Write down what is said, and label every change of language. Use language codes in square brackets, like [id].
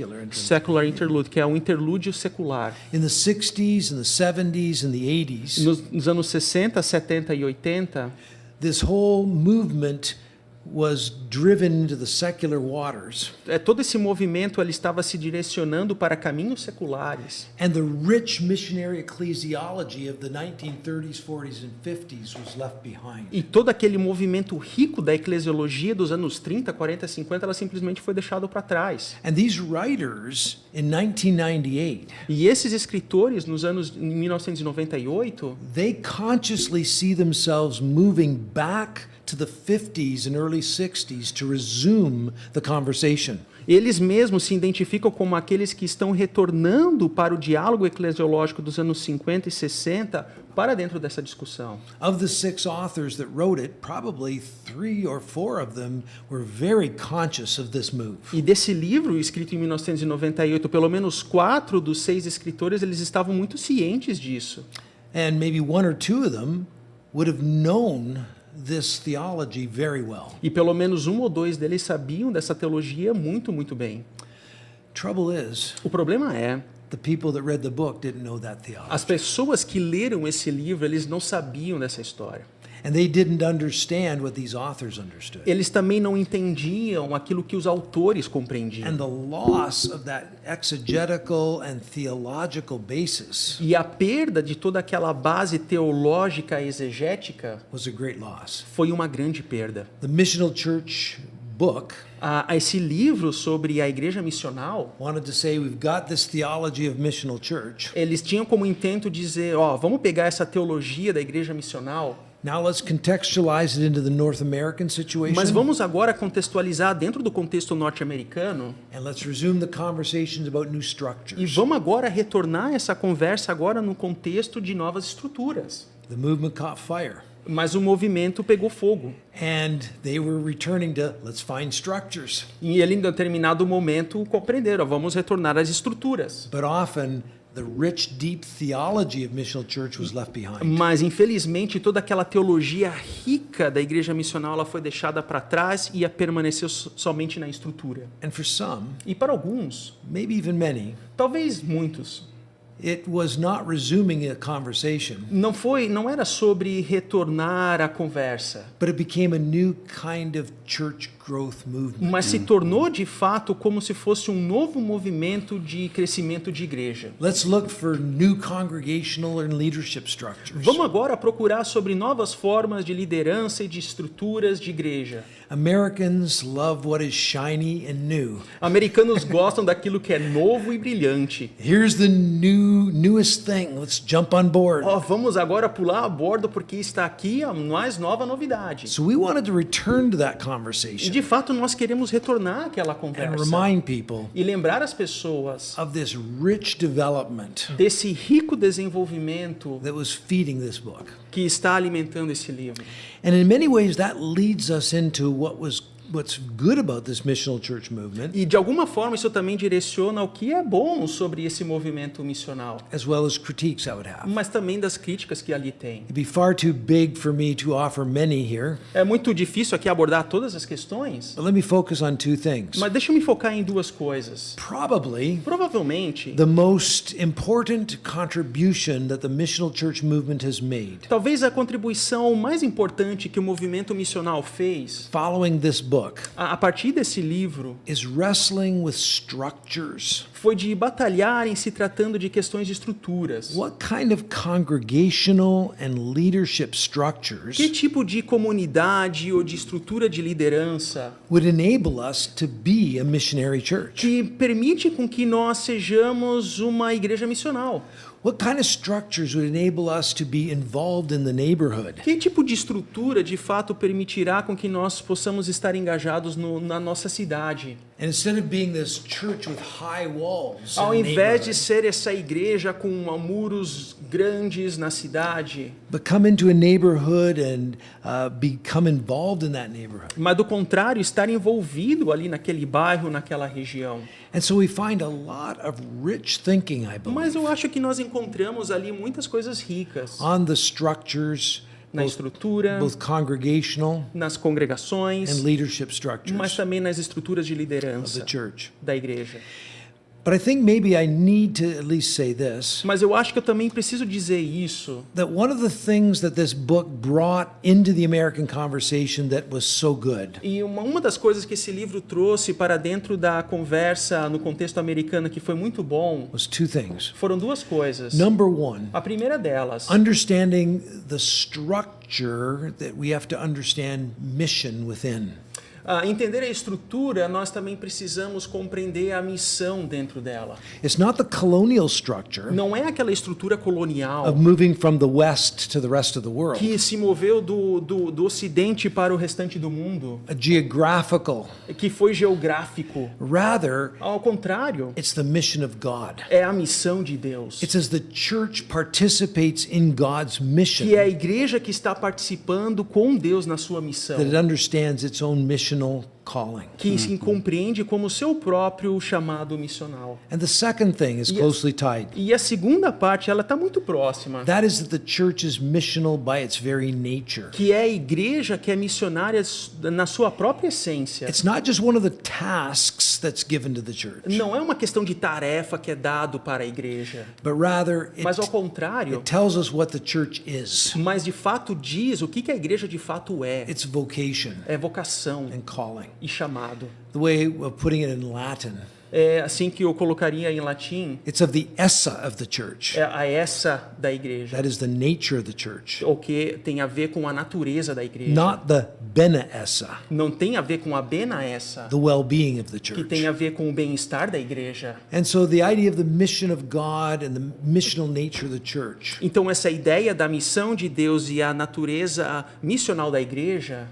[en] Secular interlude, [pt] que é um interlúdio secular. [en] In the 60s and the 70s and the 80s, [pt] Nos anos 60, 70 e 80, [en] this whole movement was driven into the secular waters. [pt] Todo esse movimento ele estava se direcionando para caminhos seculares. [en] And the rich missionary ecclesiology of the 1930s, 40s and 50s was left behind. [pt] E todo aquele movimento rico da eclesiologia dos anos 30, 40, 50, ela simplesmente foi deixado para trás. [en] And these writers in 1998, [pt] E esses escritores nos anos 1998, [en] they consciously see themselves moving back to the 50s and early 60s to resume the conversation. [pt] Eles mesmos se identificam como aqueles que estão retornando para o diálogo eclesiológico dos anos 50 e 60 para dentro dessa discussão. [en] Of the 6 authors that wrote it, probably 3 or 4 of them were very conscious of this move. [pt] E desse livro, escrito em 1998, pelo menos 4 dos 6 escritores, eles estavam muito cientes disso. [en] And maybe 1 or 2 of them would have known this theology very well. [pt] E pelo menos 1 ou 2 deles sabiam dessa teologia muito, muito bem. [en] Trouble is, [pt] O problema é, [en] the people that read the book didn't know that theology. [pt] as pessoas que leram esse livro, eles não sabiam dessa história. [en] And they didn't understand what these authors understood. [pt] Eles também não entendiam aquilo que os autores compreendiam. [en] And the loss of that exegetical and theological basis [pt] E a perda de toda aquela base teológica exegética [en] was a great loss. [pt] foi uma grande perda. [en] The Missional Church book [pt] Esse livro sobre a igreja missional, [en] wanted to say we've got this theology of missional church. [pt] eles tinham como intento dizer, vamos pegar essa teologia da igreja missional, [en] Now let's contextualize it into the North American situation. [pt] mas vamos agora contextualizar dentro do contexto norte-americano [en] And let's resume the conversations about new [pt] e [en] structures. [pt] vamos agora retornar essa conversa agora no contexto de novas estruturas. [en] The movement caught fire. [pt] Mas o movimento pegou fogo. [en] And they were returning to let's find structures. [pt] E ele, em determinado momento, compreenderam, vamos retornar às estruturas. [en] But often the rich, deep theology of missional church was left behind. [pt] Mas, infelizmente, toda aquela teologia rica da igreja missional ela foi deixada para trás e permaneceu somente na estrutura. [en] And for some, [pt] E para alguns, [en] maybe even many, [pt] talvez muitos, [en] it was not resuming a conversation, [pt] não era sobre retornar à conversa, [en] but it became a new kind of church growth movement. [pt] mas se tornou de fato como se fosse um novo movimento de crescimento de igreja. [en] Let's look for new congregational and leadership structures. [pt] Vamos agora procurar sobre novas formas de liderança e de estruturas de igreja. [en] Americans love what is shiny and new. [pt] Americanos gostam daquilo que é novo e brilhante. [en] Here's the newest thing. Let's jump on board. [pt] Vamos agora pular a bordo porque está aqui a mais nova novidade. [en] So we wanted to return to that [pt] E [en] conversation [pt] de fato nós queremos retornar àquela [en] and [pt] conversa [en] remind people [pt] e lembrar as pessoas [en] of this rich development [pt] desse rico desenvolvimento [en] that was feeding this book. [pt] que está alimentando esse livro. [en] And in many ways that leads us into what's good about this missional church movement, [pt] E de alguma forma isso também direciona o que é bom sobre esse movimento missional, [en] as well as critiques I would have. [pt] mas também das críticas que ali tem. [en] It'd be far too big for me to offer many here, [pt] É muito difícil aqui abordar todas as questões, [en] but let me focus on 2 things. [pt] mas deixa eu me focar em 2 coisas. [en] Probably [pt] Provavelmente, [en] the most important contribution that the missional church movement has made [pt] talvez a contribuição mais importante que o movimento missional fez [en] following this book [pt] a partir desse livro [en] is wrestling with structures. [pt] foi de batalhar em se tratando de questões de estruturas. [en] What kind of congregational and leadership [pt] Que [en] structures [pt] tipo de comunidade ou de estrutura de liderança [en] would enable us to be a missionary church? [pt] que permite com que nós sejamos uma igreja missional? [en] What kind of structures would enable us to be involved in the neighborhood? [pt] Que tipo de estrutura de fato permitirá com que nós possamos estar engajados na nossa cidade? [en] And instead of being this church with high walls, [pt] Ao [en] in the [pt] invés de [en] neighborhood, [pt] ser essa igreja com muros grandes na cidade, [en] but come into a neighborhood and become involved in that neighborhood. [pt] mas do contrário, estar envolvido ali naquele bairro, naquela região. [en] And so we find a lot of rich thinking, I [pt] Mas [en] believe, [pt] eu acho que nós encontramos ali muitas coisas ricas [en] on the structures, [pt] na estrutura, [en] both congregational [pt] nas congregações, [en] and leadership [pt] mas [en] structures [pt] também nas estruturas de [en] of the [pt] liderança [en] church. [pt] da igreja. [en] But I think maybe I need to at least say this, [pt] Mas eu acho que eu também preciso dizer isso, [en] that one of the things that this book brought into the American conversation that was so good [pt] e uma das coisas que esse livro trouxe para dentro da conversa no contexto americano que foi muito bom, [en] was 2 things. [pt] foram 2 coisas. [en] Number 1, [pt] A primeira delas, [en] understanding the structure that we have to understand mission within. [pt] Entender a estrutura, nós também precisamos compreender a missão dentro dela. [en] It's not the colonial structure [pt] Não é aquela estrutura colonial [en] of moving from the West to the rest of the world, [pt] que se moveu do Ocidente para o restante do mundo, [en] a geographical. [pt] que foi geográfico. [en] Rather, [pt] Ao contrário, [en] it's the mission of God. [pt] é a missão de Deus. [en] It's as the church participates in God's mission [pt] Que é a igreja que está participando com Deus na sua missão, [en] that it understands its own missional calling. [pt] que se compreende como seu próprio chamado missional. [en] And the second thing is closely tied. [pt] E a segunda parte, ela está muito próxima, [en] That is that the church is missional by its very nature. [pt] que é a igreja que é missionária na sua própria essência. [en] It's not just one of the tasks that's given to the church, [pt] Não é uma questão de tarefa que é dado para a igreja, [en] but rather [pt] mas ao [en] it [pt] contrário, [en] tells us what the church is, [pt] mas de fato diz o que a igreja de fato é. [en] its vocation [pt] É vocação [en] and calling. [pt] e chamado. [en] The way of putting it in Latin, [pt] É assim que eu colocaria em latim, [en] it's of the essa of the church. [pt] é a essa da igreja, [en] That is the nature of the church, [pt] o que tem a ver com a natureza da igreja. [en] not the bene essa, [pt] Não tem a ver com a bena essa, [en] the well-being of the [pt] que [en] church. [pt] tem a ver com o bem-estar da igreja. [en] And so the idea of the mission of God and the missional nature of the church, [pt] Então essa ideia da missão de Deus e a natureza missional da igreja,